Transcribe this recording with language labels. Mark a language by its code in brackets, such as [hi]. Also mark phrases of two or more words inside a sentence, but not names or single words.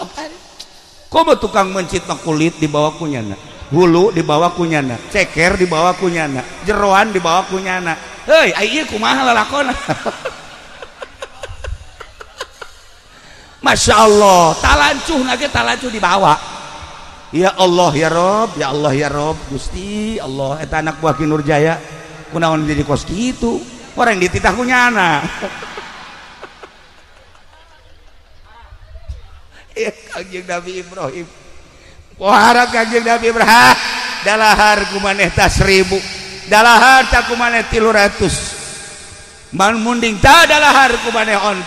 [su] Komo tukang mencit mah kulit dibawa ku nyana. Hulu dibawa ku nyana, ceker dibawa ku nyana, jeroan dibawa ku nyana. Heuy, ai ieu kumaha lalakonna? [ar] Masya Allah, [su] talancuh nage talancuh dibawa. [ar] Ya Allah ya Rob, ya Allah ya Rob, [su] Gusti Allah eta anak buah Ki Nurjaya kunaon jadi kos kitu orang dititah ku nyana. Ya Kangjeng Nabi Ibrahim wahara Kangjeng Nabi Ibrahim dalahar ku maneh ta 1000 dalahar ta ku maneh 300 man munding ta dalahar ku maneh onta.